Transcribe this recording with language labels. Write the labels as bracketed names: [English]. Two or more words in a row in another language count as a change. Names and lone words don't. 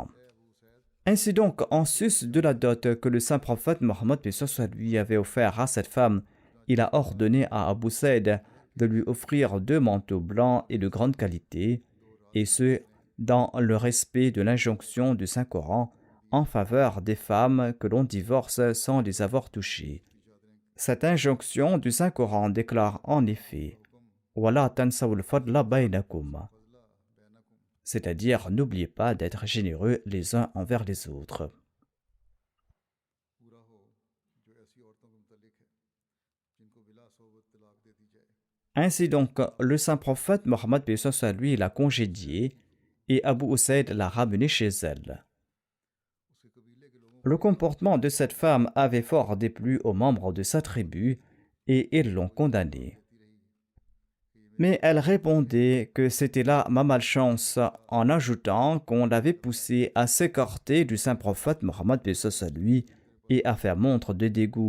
[French] Ainsi donc, en sus de la dot que le saint prophète Mohammed lui avait offert à cette femme, il a ordonné à Abu Usaid de lui offrir 2 manteaux blancs et de grande qualité, et ce, dans le respect de l'injonction du Saint-Coran en faveur des femmes que l'on divorce sans les avoir touchées. Cette injonction du Saint-Coran déclare en effet: « [Arabic] ولا تنسوا الفضل بينكم [French] » c'est-à-dire n'oubliez pas d'être généreux les uns envers les autres. [Hindi] पूरा हो जो ऐसी औरतों के मुतालिक है जिनको बिला सोबत तलाक दे दी जाए। [French] Ainsi donc, le saint prophète Mohammed paix soit sur lui l'a congédiée et Abu Usaid l'a ramenée chez elle. [Hindi] उसके कबीले के लोगों [French] Le comportement de cette femme avait fort déplu aux membres de sa tribu et ils l'ont condamnée. Mais elle répondait que c'était là ma malchance en ajoutant qu'on l'avait poussée à s'écarter du saint prophète Mohammed paix soit sur lui et à faire montre de dégoût.